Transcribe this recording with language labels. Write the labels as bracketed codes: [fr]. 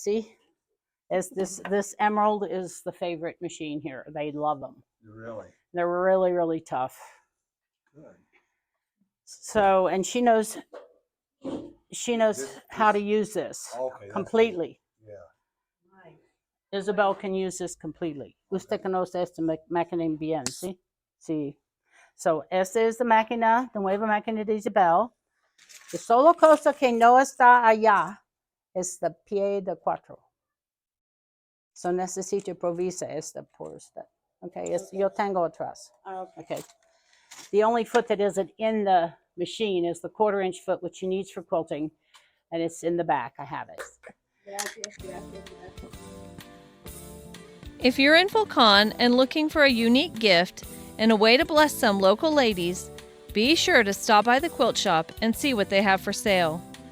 [en] See, is this emerald is the favorite machine here. They love them. Really? They're really, really tough. Good. So, and she knows how to use this completely. Yeah. Isabel can use this completely. [es] Usted conoce esta máquina bien, ¿sí? Sí. So, esta es la máquina, la nueva máquina de Isabel. La sola cosa que no está allá es el pie de cuatro. So, necesito provisa esta por usted. Okay, yo tengo atrás. Okay. [en] The only foot that isn't in the machine is the 1/4-inch foot, which she needs for quilting, and it's in the back. I have it. If you're in Volcan and looking for a unique gift and a way to bless some local ladies, be sure to stop by the quilt shop and see what they have for sale.